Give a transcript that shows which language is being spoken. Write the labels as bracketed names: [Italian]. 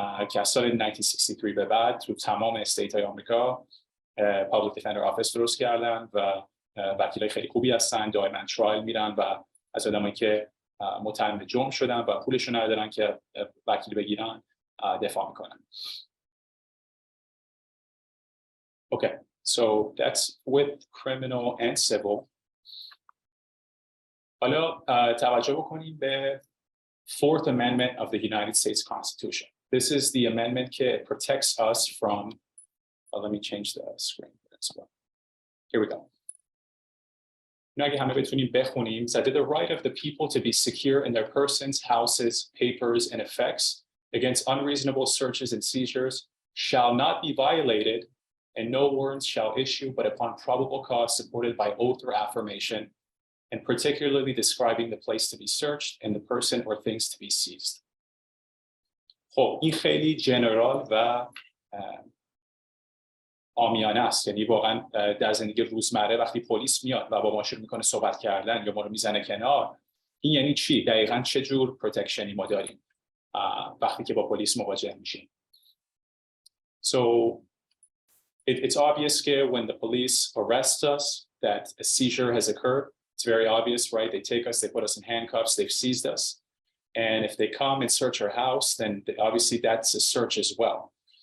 [Persian] که از سال 1963 به بعد تو تمام استیت های آمریکا پابلیک دیفندر آفیس درست کردن و وکیل های خیلی خوبی هستن، دائما ترایل میرن و از آدمایی که متهم به جرم شدن و پولشون ندارن که وکیل بگیرن دفاع میکنن. [English] Okay, so that's with criminal and civil. [Persian] حالا توجه بکنیم به Fourth Amendment of the United States Constitution. [English] This is the amendment that protects us from, let me change the screen as well. Here we go. [Persian] اگه همه بتونیم بخونیم, [English] that the right of the people to be secure in their persons, houses, papers, and effects against unreasonable searches and seizures shall not be violated, and no warrants shall issue but upon probable cause supported by oath or affirmation, and particularly describing the place to be searched and the person or things to be seized. [Persian] خب این خیلی جنرال و عامیانه است. یعنی واقعا در زندگی روزمره وقتی پلیس میاد و با ما شروع میکنه صحبت کردن یا ما رو میزنه کنار، این یعنی چی؟ دقیقاً چه جور پروتکشنی ما داریم وقتی که با پلیس مواجه میشیم. [English] So it's obvious that when the police arrest us that a seizure has occurred. It's very obvious, right? They take us, they put us in handcuffs, they've seized us. And if they come and search our house, then obviously that's a search as well.